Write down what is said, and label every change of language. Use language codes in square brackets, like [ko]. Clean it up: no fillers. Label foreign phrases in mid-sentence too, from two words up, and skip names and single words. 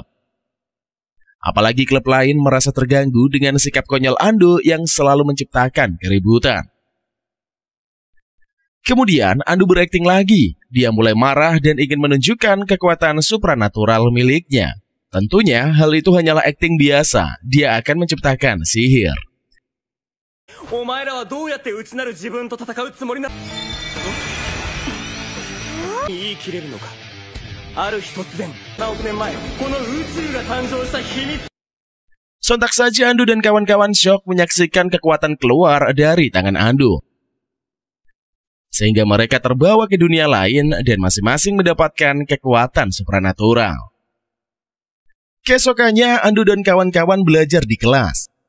[id] Apalagi klub lain merasa terganggu dengan sikap konyol Ando yang selalu menciptakan keributan. Kemudian Ando berakting lagi, dia mulai marah dan ingin menunjukkan kekuatan supranatural miliknya. Tentunya hal itu hanyalah akting biasa, dia akan menciptakan sihir. [ja] お前らはどうやって内なる自分と戦うつもりな。言い切れるのか。ある日突然、何億年前、この宇宙が誕生した秘密。 [id] Sontak saja Ando dan kawan-kawan syok menyaksikan kekuatan keluar dari tangan Ando. Sehingga mereka terbawa ke dunia lain dan masing-masing mendapatkan kekuatan supranatural. Keesokannya Ando dan kawan-kawan belajar di kelas.